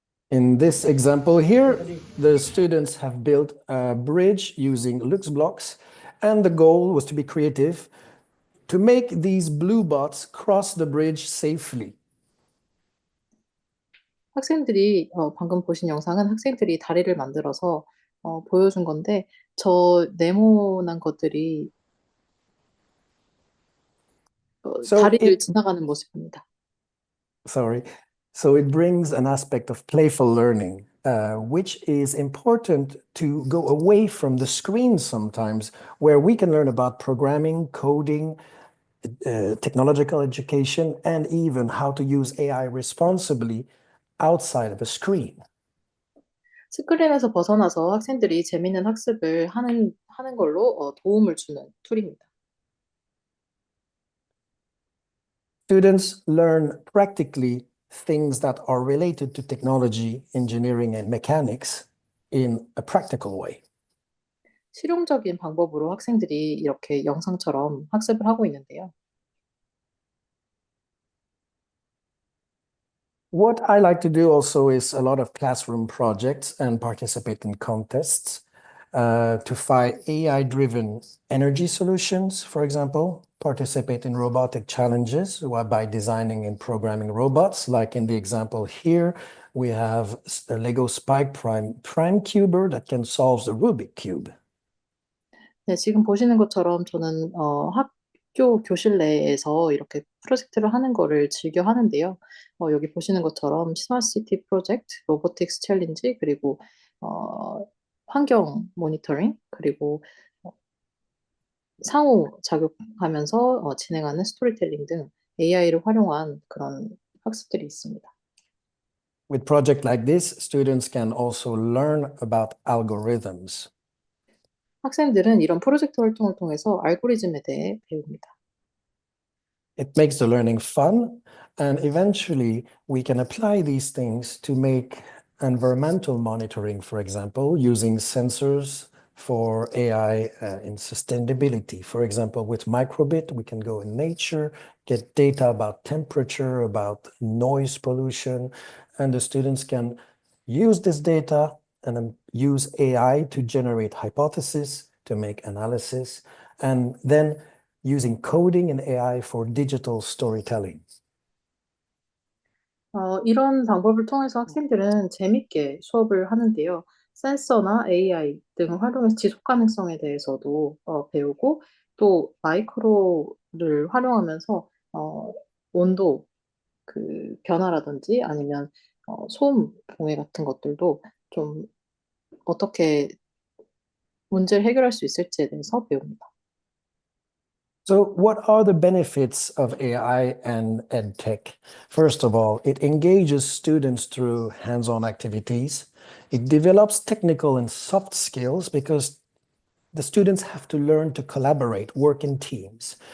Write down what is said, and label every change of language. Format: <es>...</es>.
<en>In this example here, the students have built a bridge using LuxBlocks, and the goal was to be creative to make these blue bots cross the bridge safely.</en> <ko>학생들이 방금 보신 영상은 학생들이 다리를 만들어서 보여준 건데, 저 네모난 것들이</ko> <en>So</en> <ko>다리를</ko> <en>it-</en> <ko>지나가는 모습입니다.</ko> <en>Sorry. So it brings an aspect of playful learning, which is important to go away from the screen sometimes, where we can learn about programming, coding, technological education, and even how to use AI responsibly outside of a screen.</en> <ko>스크린에서 벗어나서 학생들이 재미있는 학습을 하는 걸로 도움을 주는 툴입니다.</ko> <en>Students learn practically things that are related to technology, engineering, and mechanics in a practical way.</en> <ko>실용적인 방법으로 학생들이 이렇게 영상처럼 학습을 하고 있는데요.</ko> <en>What I like to do also is a lot of classroom projects and participate in contests to find AI-driven energy solutions, for example, participate in robotic challenges by designing and programming robots. Like in the example here, we have a Lego Spike Prime Cuber that can solve the Rubik Cube.</en> <ko>네, 지금 보시는 것처럼 저는 학교 교실 내에서 이렇게 프로젝트를 하는 거를 즐겨 하는데요. 여기 보시는 것처럼 스마트시티 프로젝트, 로보틱스 챌린지, 그리고 환경 모니터링, 그리고 상호 작용하면서 진행하는 스토리텔링 등 AI를 활용한 그런 학습들이 있습니다.</ko> <en>With projects like this, students can also learn about algorithms.</en> <ko>학생들은 이런 프로젝트 활동을 통해서 알고리즘에 대해 배웁니다.</ko> <en>It makes the learning fun, and eventually we can apply these things to make environmental monitoring, for example, using sensors for AI in sustainability. For example, with Microbit, we can go in nature, get data about temperature, about noise pollution, and the students can use this data and use AI to generate hypotheses, to make analysis, and then using coding and AI for digital storytelling.</en> <ko>이런 방법을 통해서 학생들은 재밌게 수업을 하는데요. 센서나 AI 등을 활용해서 지속 가능성에 대해서도 배우고, 또 마이크로를 활용하면서 온도 변화라든지 아니면 소음 공해 같은 것들도 좀 어떻게 문제를 해결할 수 있을지에 대해서 배웁니다.</ko> <en>So what are the benefits of AI and EdTech? First of all, it engages students through hands-on activities. It develops technical and soft skills because the students have to learn to collaborate, work in teams.</en>